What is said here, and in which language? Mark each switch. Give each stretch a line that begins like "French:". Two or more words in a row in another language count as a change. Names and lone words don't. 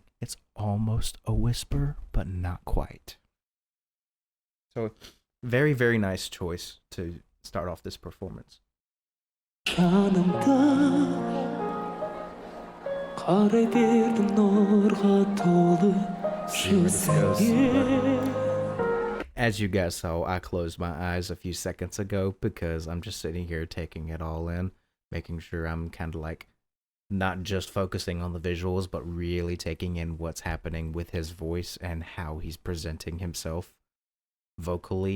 English: It's almost a whisper, but not quite. So, very, very nice choice to start off this performance.
Kazakh: жанымда қарай бердім нұрға толы жүзіңе.
English: As you guys saw, I closed my eyes a few seconds ago because I'm just sitting here taking it all in, making sure I'm kind of like not just focusing on the visuals, but really taking in what's happening with his voice and how he's presenting himself vocally.